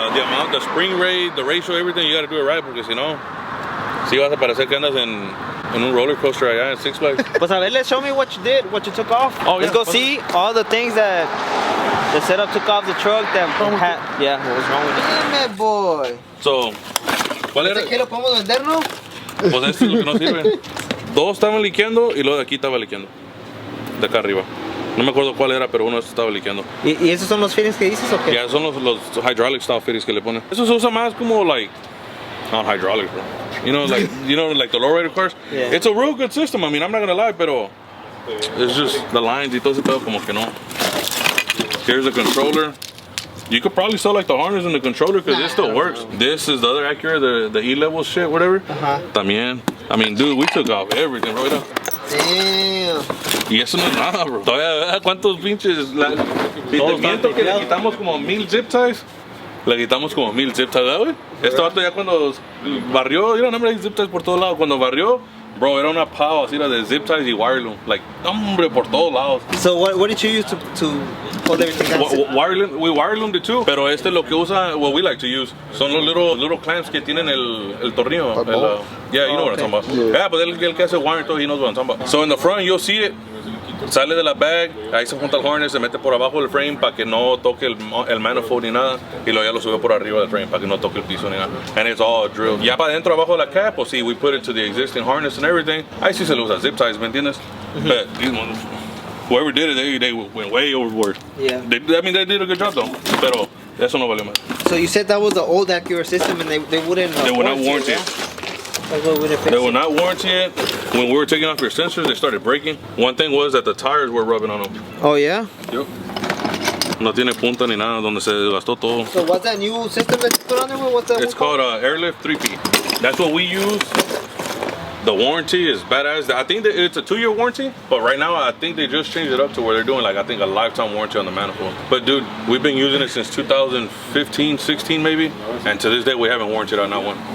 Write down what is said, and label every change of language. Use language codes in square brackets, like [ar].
[en] The amount, the spring rate, the ratio, everything, you gotta do it right, [es] porque si no, si vas a parecer que andas en un roller coaster allá en Six Flags. Pues a ver, [en] let's show me what you did, what you took off. Oh, let's go see all the things that the setup took off the truck that had. Yeah, what was wrong with it? Damn it, boy. [es] So, ¿cuál era? ¿Qué lo podemos vender, no? Pues esto es lo que no sirve. Dos estaban liqueando y lo de aquí estaba liqueando. De acá arriba. No me acuerdo cuál era, pero uno estaba liqueando. ¿Y esos son los fittings que dices o qué? Ya, son los hydraulic style fittings que le ponen. Eso se usa más como [en] like on hydraulics, bro. You know, like the lowrider cars. Yeah. It's a real good system. I mean, I'm not gonna lie, pero it's just the lines [es] y todo ese pedo como que no. [en] Here's the controller. You could probably sell like the harness and the controller because it still works. This is the other Acura, the E-level shit, whatever. También. I mean, dude, we took off everything right up. Damn. [es] Y eso no es nada, bro. Todavía, ¿cuántos pinches? Si te miento que le quitamos como 1000 zip ties. Le quitamos como 1000 zip ties, ¿verdad, güey? Este vato ya cuando barrió, yo no me zip ties por todos lados. Cuando barrió, bro, era una pava así de zip ties y wire loom. Like, hombre, por todos lados. [en] So what did you use to hold everything down? We wire loomed it too. [es] Pero este lo que usa, [en] what we like to use, son los little clamps que tienen el tornillo. Yeah, you know what I'm talking about. Yeah, but [es] el que hace wire todo, [en] he knows what I'm talking about. So in the front, you'll see it. [es] Sale de la bag, ahí se junta el harness, se mete por abajo del frame para que no toque el manifold ni nada, y luego ya lo sube por arriba del frame para que no toque el piso ni nada. [en] And it's all drilled. [es] Ya para adentro abajo de la cap, pues sí, [en] we put it to the existing harness and everything. [es] Ahí sí se le usa zip ties, ¿me entiendes? [en] But these ones, whoever did it, they went way overboard. Yeah. They did a good job though, [es] pero eso no valió más. [en] So you said that was the old Acura system and they wouldn't They would not warranty it. They will not warranty it. When we were taking off your sensors, they started breaking. One thing was that the tires were rubbing on them. Oh yeah? Yep. [es] No tiene punta ni nada, donde se desgastó todo. [en] So what's that new system that you put on there? What's that? It's called Airlift 3P. That's what we use. The warranty is badass. I think that it's a 2-year warranty, but right now I think they just changed it up to where they're doing like, I think, a lifetime warranty on the manifold. But dude, we've been using it since 2015, 16 maybe, and to this day we haven't warranted on not one.